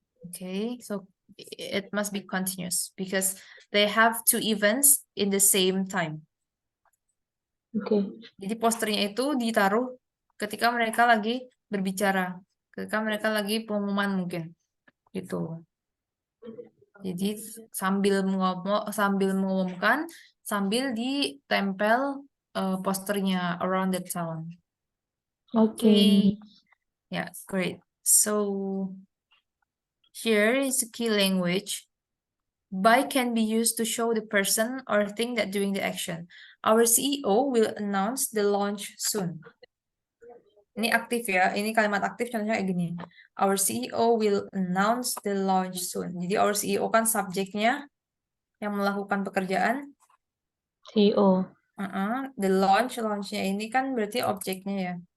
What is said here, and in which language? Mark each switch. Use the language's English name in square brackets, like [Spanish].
[English] Okay, so it must be continuous because they have two events in the same time. Okay. [Indonesian] Jadi posternya itu ditaruh ketika mereka lagi berbicara, ketika mereka lagi pengumuman mungkin, gitu. Jadi sambil mengumumkan, sambil ditempel posternya [English] around the town. Okay. Yeah, great. So here is a key language. By can be used to show the person or thing that doing the action. Our CEO will announce the launch soon. [Indonesian] Ini aktif ya, ini kalimat aktif contohnya kayak gini. [English] Our CEO will announce the launch soon. [Indonesian] Jadi our CEO kan subjeknya yang melakukan pekerjaan. [English] CEO. [Indonesian] The launchnya ini kan berarti objeknya ya.